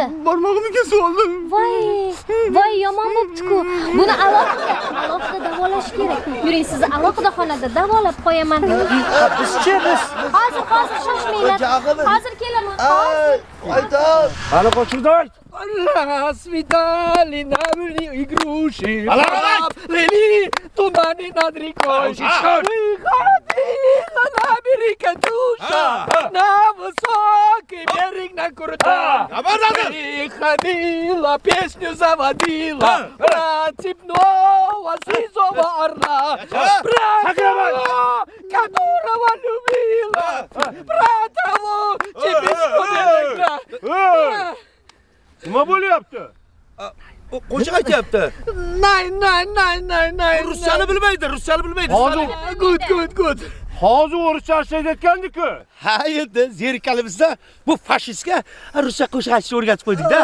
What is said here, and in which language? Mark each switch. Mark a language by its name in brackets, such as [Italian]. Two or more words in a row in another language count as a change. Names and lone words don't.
[Uzbek] Barmog'imni kesib oldim. Voy, yomon bo'pti-ku. Buni alohida davolash kerak. Yuring, sizni alohida xonada davolab qo'yaman. Bizchi biz. Hozir shoshmanglar. Hozir kelaman. Ayta. Ana qo'shirdoy. [Russian] Расцветали на игруши. Плыли туманы над рекой. Выходила на берег Катюша. На высокий берег на крутой. Приходила, песню заводила. Про цепного сизого орла. Про того, которого любила. Про того, чепечку берегла. [Uzbek] Nima bo'lyapti? Qo'shiq aytyapti. Nay. Ruschani bilmaydi. [English] Good. [Uzbek] Hozir o'rischa ishlayotgandik-ku. Ha, endi zerikanimizda bu fashistga ruscha qo'shiq aytishni o'rgatib qo'ydik-da.